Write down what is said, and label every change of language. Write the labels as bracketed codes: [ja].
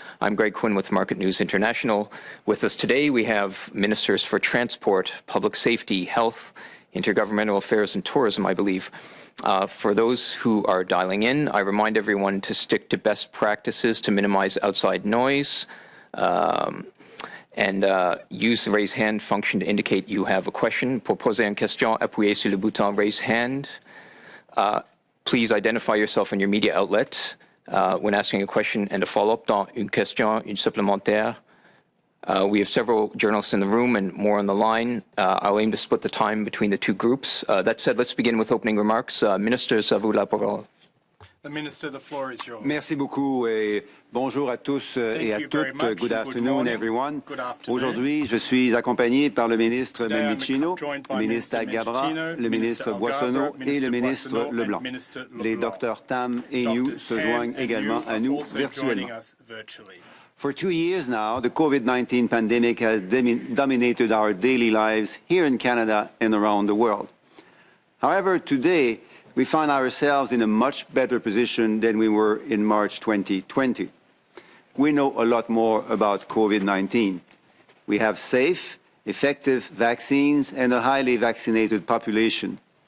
[en] I'm Greg Quinn with Market News International. With us today, we have Ministers for Transport, Public Safety, Health, Intergovernmental Affairs and Tourism, I believe. For those who are dialing in, I remind everyone to stick to best practices to minimize outside noise. And use the raise hand function to indicate you have a question. [fr] Pour poser une question, appuyez sur le bouton raise hand. [en] Please identify yourself and your media outlet when asking a question and a follow-up [fr] dans une question, une supplémentaire. [en] We have several journalists in the room and more on the line. I'll aim to split the time between the two groups. That said, let's begin with opening remarks. [fr] Ministers, à vous la parole. [en] The Minister, the floor is yours. [fr] Merci beaucoup et bonjour à tous et à toutes. [en] Good afternoon, everyone. [fr] Aujourd'hui, je suis accompagné par le ministre Mendicino, le ministre Gabra, le ministre Boissonneau et le ministre Leblanc. Les docteurs Tam et New se joignent également à nous virtuellement. [en] For 2 years now, the COVID-19 pandemic has dominated our daily lives here in Canada and around the world. However, today, we find ourselves in a much better position than we were in March 2020. We know a lot more about COVID-19. We have safe, effective vaccines and a highly vaccinated population.